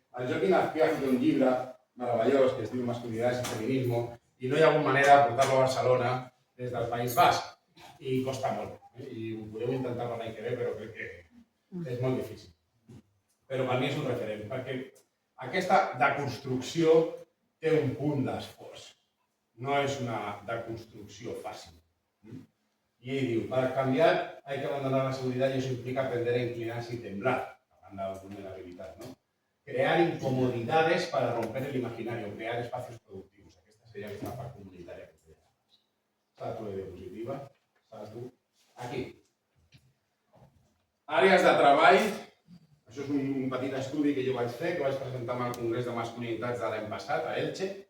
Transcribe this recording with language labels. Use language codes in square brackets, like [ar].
[ca] El Joaquín Azpiazu ha fet un llibre meravellós que es diu Masculinitats i Feminismo i no hi ha hagut manera de portar-lo a Barcelona des del País Basc i costa molt. I ho podeu intentar per l'any que ve, però crec que és molt difícil. Però per mi és un referent, perquè aquesta deconstrucció té un punt d'esforç. No és una deconstrucció fàcil. Y ell diu, [es] para cambiar hay que abandonar la seguridad y eso implica aprender a inclinarse y temblar, hablando de la vulnerabilidad, ¿no? Crear incomodidades para romper el imaginario, crear espacios productivos. [ca] Aquesta seria aquesta part comunitària que té. [es] Salto de diapositiva, salto. [ca] Aquí. Àrees de treball. Això és un petit estudi que jo vaig fer, que vaig presentar al Congrés de Masculinitats de l'any passat, a Elche.